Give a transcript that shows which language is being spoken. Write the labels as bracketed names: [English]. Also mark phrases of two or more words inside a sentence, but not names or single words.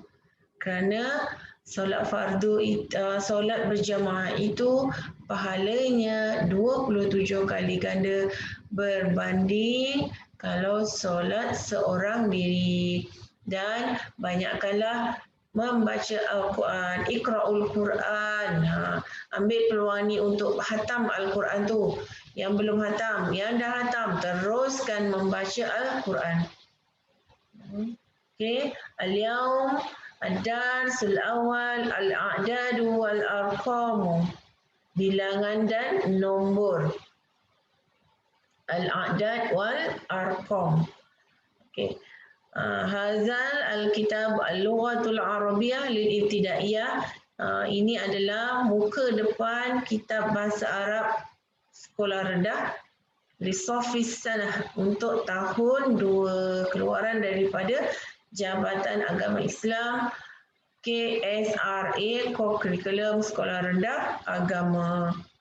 [Malay] Kerana solat fardu, solat berjamaah itu pahalanya 27 kali ganda berbanding kalau solat seorang diri. Dan banyakkanlah membaca Al-Quran, [Arabic] اقرؤوا القرآن. [Malay] Ambil peluang ni untuk khatam Al-Quran tu. Yang belum khatam, yang dah khatam, teruskan membaca Al-Quran. [Arabic] Okay. اليوم الدرس الأول الأعداد والأرقام. [Malay] Bilangan dan nombor. [Arabic] الأعداد والأرقام. Okay. هذا الكتاب اللغة العربية للابتدائية. [Malay] Ini adalah muka depan kitab bahasa Arab sekolah rendah [Arabic] للصف سنة [Malay] untuk tahun 2, keluaran daripada Jabatan Agama Islam KSRA, Kurikulum Sekolah Rendah Agama.